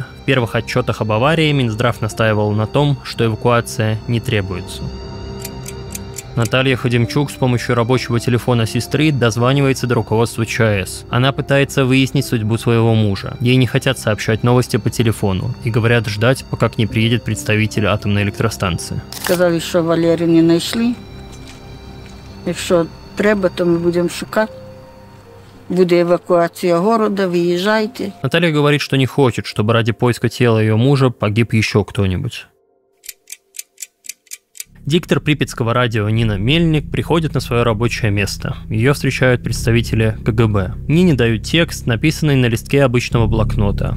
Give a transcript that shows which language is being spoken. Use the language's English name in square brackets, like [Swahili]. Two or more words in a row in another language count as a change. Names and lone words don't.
[Russian] В первых отчетах об аварии Минздрав настаивал на том, что эвакуация не требуется. Наталья Фадимчук с помощью рабочего телефона сестры дозванивается до руководства ЧАЭС. Она пытается выяснить судьбу своего мужа. Ей не хотят сообщать новости по телефону и говорят ждать, пока к ней приедет представитель атомной электростанции. [Ukrainian] Сказали, що Валерію не знайшли. Якщо треба, то ми будемо шукати. Буде евакуація города, виїжджайте. [Russian] Наталья говорит, что не хочет, чтобы ради поиска тела ее мужа погиб еще кто-нибудь. Диктор припятского радио Нина Мельник приходит на свое рабочее место. Ее встречают представители КГБ. Нине дают текст, написанный на листке обычного блокнота.